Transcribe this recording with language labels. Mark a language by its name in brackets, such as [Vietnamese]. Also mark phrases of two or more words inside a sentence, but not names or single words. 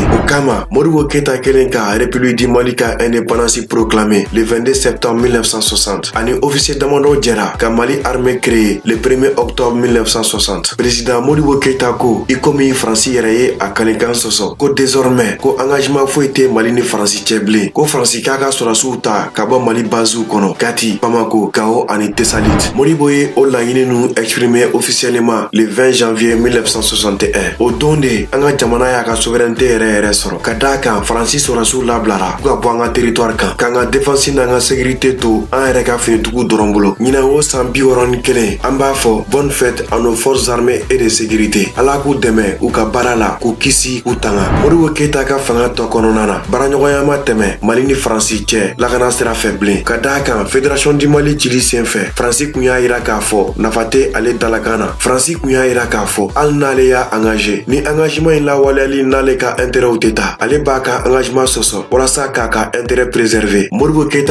[Bambara] o kama Modibo Keita kelen ka république du Mali ka [French] indépendance proclamée le 22 septembre 1960 [Bambara] ani officier damadɔ jɛra ka Mali [French] armée créée le 1er octobre 1960 [Bambara] président Modibo Keita ko i komi Faransi yɛrɛ ye a kalikan sɔsɔ ko désormais ko engagement foyi tɛ Mali ni Faransi cɛ bilen ko Faransi k'a ka sɔrɔsiw ta ka bɔ Mali basew kɔnɔ Kati, Bamako, Gao ani Tessalit Modibo ye o laɲini ninnu [French] exprimé officiellement le 20 janvier [Bambara] 1961 o don de an ka jamana y'a ka souveraineté yɛrɛ sɔrɔ ka d'a kan Faransi sɔrɔsiw labilara k'u ka bɔ an ka territoire kan k'an ka défense n'an ka sécurité to an yɛrɛ ka finitigiw dɔrɔn bolo ɲinan o san 61 an b'a fɔ [French] bonne fête à nos forces armées et de sécurité [Bambara] ala k'u dɛmɛ u ka baara la k'u kisi k'u tanga Modibo Keita ka fanga tɔ kɔnɔna na baaraɲɔgɔnya ma tɛmɛ Mali ni Faransi cɛ lakana sira fɛ bilen ka d'a kan fédération du Mali cili senfɛ Faransi kun y'a yira k'a fɔ nafa tɛ ale dalakan na Faransi kun y'a yira k'a fɔ hali n'ale y'a engagé ni engagement in lawaleyali n'ale ka intérêtw tɛ ta ale b'a ka engagement sɔsɔ walasa k'a ka [French] intérêt préserver [Bambara] Modibo Keita